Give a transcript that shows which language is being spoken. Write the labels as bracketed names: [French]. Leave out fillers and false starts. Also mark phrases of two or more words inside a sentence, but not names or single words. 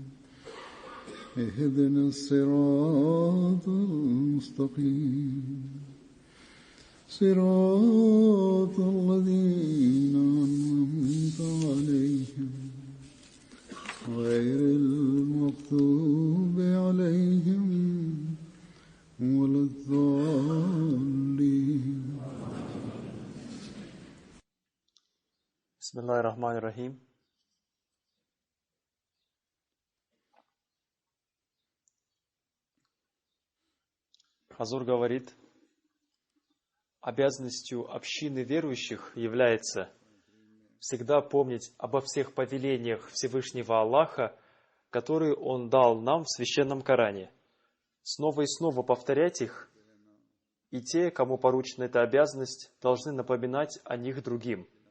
[Arabic] اهدنا الصراط المستقيم صراط الذين أنعمت عليهم غير المغضوب عليهم ولا الضالين. بسم الله الرحمن الرحيم. [Russian] Хазур говорит, обязанностью общины верующих является всегда помнить обо всех повелениях Всевышнего Аллаха, которые Он дал нам в Священном Коране, снова и снова повторять их, и те, кому поручена эта обязанность, должны напоминать о них другим.